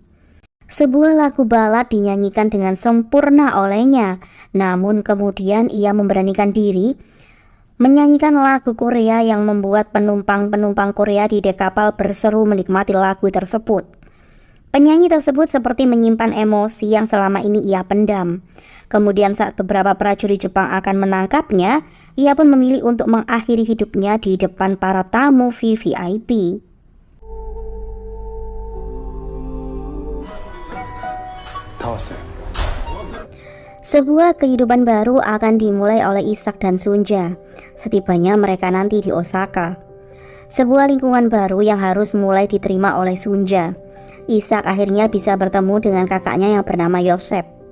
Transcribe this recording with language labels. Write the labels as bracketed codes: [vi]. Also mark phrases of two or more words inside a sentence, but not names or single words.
[id] Sebuah lagu balad dinyanyikan dengan sempurna olehnya, namun kemudian ia memberanikan diri menyanyikan lagu Korea yang membuat penumpang-penumpang Korea di dek kapal berseru menikmati lagu tersebut. Penyanyi tersebut seperti menyimpan emosi yang selama ini ia pendam. Kemudian saat beberapa prajurit Jepang akan menangkapnya, ia pun memilih untuk mengakhiri hidupnya di depan para tamu VVIP. [ko] 다 왔어요. [id] Sebuah kehidupan baru akan dimulai oleh Isak dan Sunja setibanya mereka nanti di Osaka. Sebuah lingkungan baru yang harus mulai diterima oleh Sunja. Isak akhirnya bisa bertemu dengan kakaknya yang bernama Yosef.